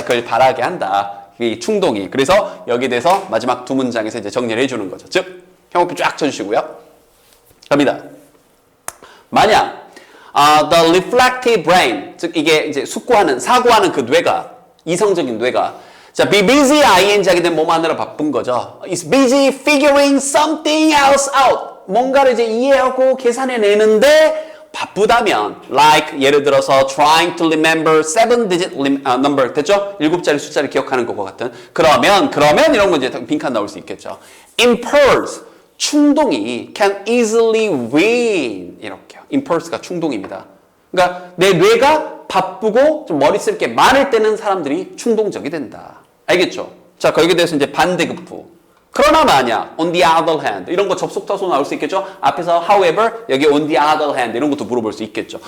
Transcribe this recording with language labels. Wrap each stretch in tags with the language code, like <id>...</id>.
<ko>그걸 바라게 한다. 이 충동이. 그래서 여기에 대해서 마지막 두 문장에서 이제 정리를 해주는 거죠. 즉, 형용법 쫙 쳐주시고요. 갑니다. 만약</ko> <en>the reflective brain,</en> <ko>즉 이게 이제 숙고하는, 사고하는 그 뇌가, 이성적인 뇌가 자,</ko> <en>be busy ing</en> <ko>하게 되면 뭐 하느라 바쁜 거죠.</ko> <en>It's busy figuring something else out.</en> <ko>뭔가를 이제 이해하고 계산해내는데 바쁘다면 like 예를 들어서</ko> <en>trying to remember 7-digit number</en> <ko>됐죠? 7자리 숫자를 기억하는 것과 같은 그러면 이런 거 이제 빈칸 나올 수 있겠죠.</ko> <en>Impulse</en> <ko>충동이</ko> <en>can easily win</en> <ko>이렇게요. Impulse가 충동입니다. 그러니까 내 뇌가 바쁘고 좀 머리 쓸 게 많을 때는 사람들이 충동적이 된다. 알겠죠? 자, 거기에 대해서 이제 반대급부. 그러나 만약</ko> <en>on the other hand</en> <ko>이런 거 접속사소 나올 수 있겠죠? 앞에서 however 여기</ko> <en>on the other hand</en> <ko>이런 것도 물어볼 수 있겠죠.</ko>